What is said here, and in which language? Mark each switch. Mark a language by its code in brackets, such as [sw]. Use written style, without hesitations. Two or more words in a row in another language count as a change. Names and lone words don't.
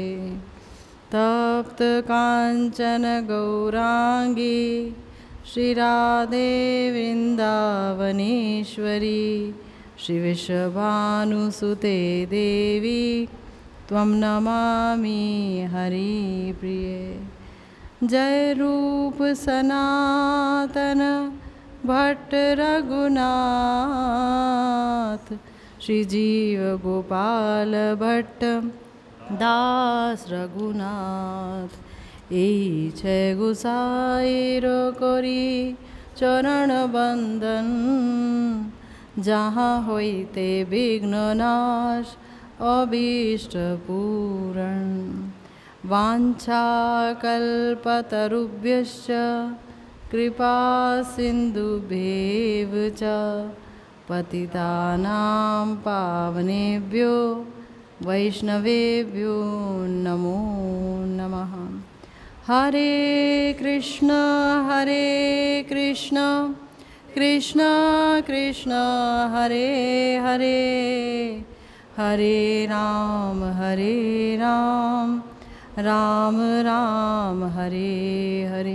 [sa] तप्त काञ्चन गौरांगी श्रीराधे वृन्दावनेश्वरी श्रीविश्वभानुसुते देवी त्वं नमामि हरिप्रिये। [bn] जय रूप सनातन भट्ट रघुनाथ श्रीजीव गोपाल भट्ट दास रघुनाथ। এই ছয় গোসাইর করি চরণ বন্দন যাহা হইতে বিঘ্ন নাশ অভীষ্ট পূরণ। [sa] वाञ्छाकल्पतरुभ्यश्च कृपा सिन्धुभ्येव च पतितानां पावनेभ्यो वैष्णवेभ्यो नमो नमः। हरे कृष्ण कृष्ण कृष्ण हरे हरे हरे राम राम राम हरे हरे।